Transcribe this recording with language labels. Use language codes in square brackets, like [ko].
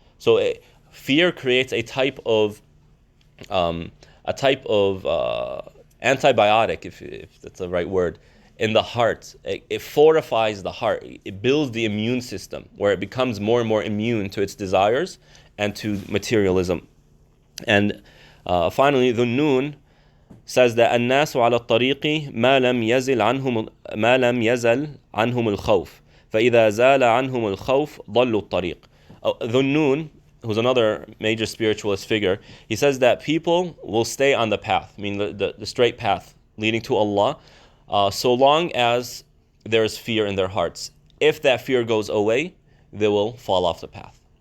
[en] So fear creates a type of antibiotic, if that's the right word, in the heart. It fortifies the heart. It builds the immune system, where it becomes more and more immune to its desires and to materialism. And finally, the Nun says that [ar] الناس على الطريق ما لم يزل عنهم الخوف فإذا زال عنهم الخوف ضلوا الطريق. [en] The Nun, who's another major spiritualist figure, he says that people will stay on the path, the straight path leading to Allah, so long as there is fear in their hearts. If that fear goes away, they will fall off the path.